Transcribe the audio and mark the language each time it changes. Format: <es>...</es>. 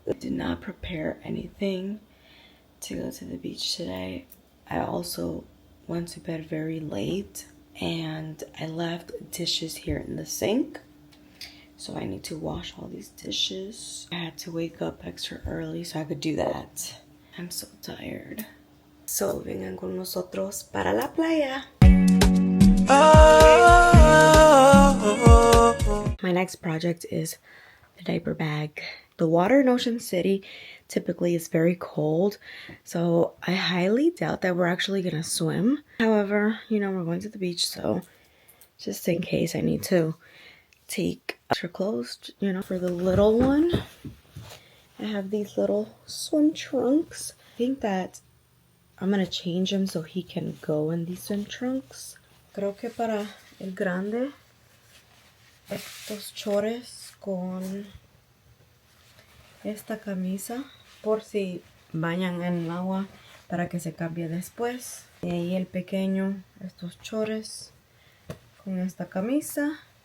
<en>I did not prepare anything to go to the beach today. I also went to bed very late and I left dishes here in the sink. So I need to wash all these dishes. I had to wake up extra early so I could do that. I'm so tired.</en> <es>So vengan con nosotros para la playa.</es> <en>My next project is the diaper bag. The water in Ocean City typically is very cold, so I highly doubt that we're actually gonna swim. However, you know, we're going to the beach, so just in case I need to take extra clothes, you know, for the little one. I have these little swim trunks. I think that I'm gonna change him so he can go in these swim trunks.</en> <es>Creo que para el grande, estos chores con esta camisa, por si bañan en el agua para que se cambie después. Y ahí el pequeño, estos chores con esta camisa.</es>